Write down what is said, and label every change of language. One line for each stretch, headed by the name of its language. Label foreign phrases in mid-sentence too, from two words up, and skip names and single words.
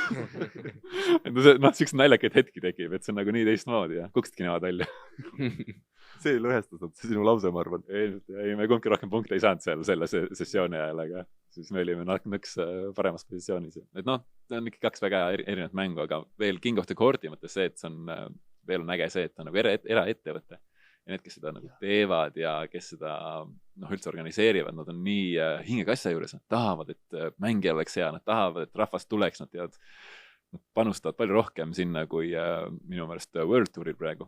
Estonian: Siukse naljakaid hetki tekib, et see on nagu nii teistmoodi ja kuksidki nemad välja. See lõhestas sinu lause, ma arvan. Ei, me kumbki rohkem punkte ei saanud seal selle sessiooni ajal, aga siis me olime nõks paremas positsioonis. Et see on ikka 2 väga erinevat mängu, aga veel King of the Courti mõttes see, et see on veel on äge see, et ta on nagu eraettevõte. Ja need, kes seda nagu teevad ja kes seda üldse organiseerivad, nad on nii hingekassa juures, nad tahavad, et mängija oleks hea, nad tahavad, et rahvast tuleks, nad panustavad palju rohkem sinna kui minu meelest World Touril praegu.